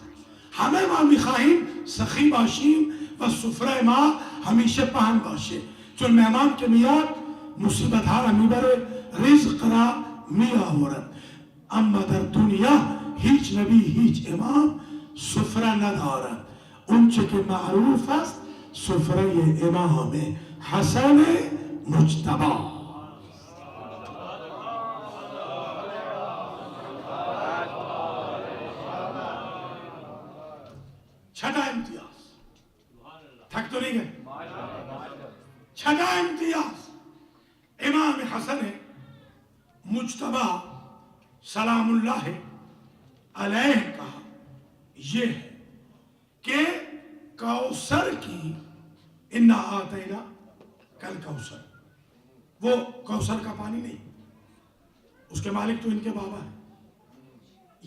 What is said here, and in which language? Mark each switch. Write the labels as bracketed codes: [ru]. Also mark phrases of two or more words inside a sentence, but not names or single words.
[fa] همه ما میخواهیم سخی باشیم و سفره ما همیشه پهن باشه، چون مهمان که میاد مصیبت ها را میبره، رزق را میآورد. اما در دنیا هیچ نبی، هیچ امام سفره ندارد. اونچه که معروف است سفره امام حسن مجتبی. [ur] چھٹا امتیاز، تھک تو نہیں گئے؟ چھٹا امتیاز امام حسن مجتبی [ar] سلام اللہ علیہ [ur] کا یہ ہے کہ کوثر کی، [ar] انا آتینا کل کوثر، [ur] وہ کوثر کا پانی نہیں، اس کے مالک تو ان کے بابا ہیں.